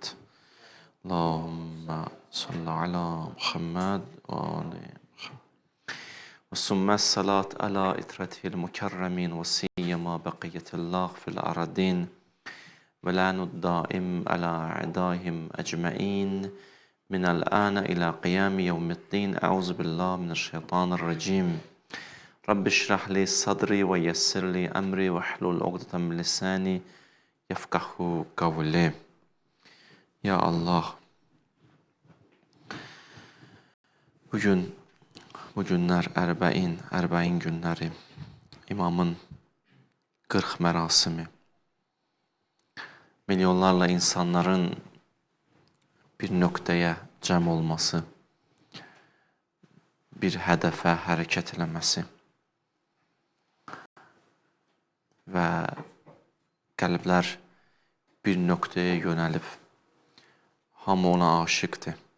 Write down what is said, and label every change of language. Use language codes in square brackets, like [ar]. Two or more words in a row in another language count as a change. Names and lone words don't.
[ar] اللهم صل على محمد وآل محمد. و ثم صلاة على عترته المكرمين و سيما بقية الله في الأرضين. واللعن الدائم على أعدائهم أجمعين. من الآن إلى قيام يوم الدين أعوذ بالله من الشيطان الرجيم رب اشرح لي صدري ويسر لي أمري واحلل عقدة من لساني يفقهوا قولي. [az] Ya Allah, bugün Bu günlər ərbəin günləri, imamın 40 mərasimi, milyonlarla insanların bir nöqtəyə cəm olması, bir hədəfə hərəkət eləməsi və qəlblər bir nöqtəyə yönəlib, hamı ona aşiqdir.